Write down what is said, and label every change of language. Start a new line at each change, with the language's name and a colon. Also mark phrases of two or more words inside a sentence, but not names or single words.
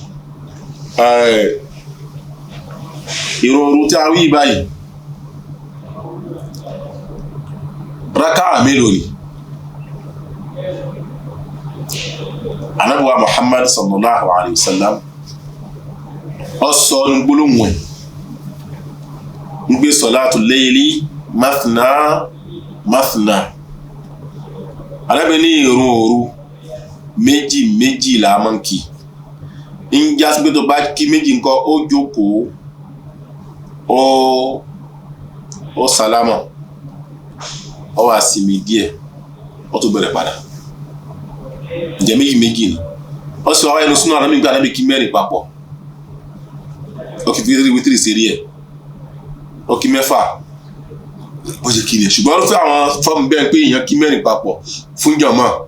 Yoruba: ìrun òru tí a wí báyìí rákà mélòó ni Ànábì wa Muhammad
Arabic: صلى الله عليه وسلم
Yoruba: ó sọ ní gbólóhùn ẹ̀ ń gbé
Arabic: صلاة الليل مثنى مثنى
Yoruba: Ànábì ní ìrun òru méjì méjì la máa ń kí ń já sí pé tó bá kí méjì nǹkan ó jókòó ó sálámà ó wá sinmi díẹ̀ ó tó bẹ̀rẹ̀ padà ǹjẹ́ méjì méjì ni ó sì wá ẹnu súnà Ànábì gbé Ànábì kí mẹ́rin papọ̀ ó kí wítírì sérí ẹ̀ ó kí mẹ́fà ó ṣe kí ni ẹ̀ ṣùgbọ́n ó fẹ́ àwọn fọ́ọ̀mù bẹ́ẹ̀ pé èèyàn kí mẹ́rin papọ̀ fún jàmá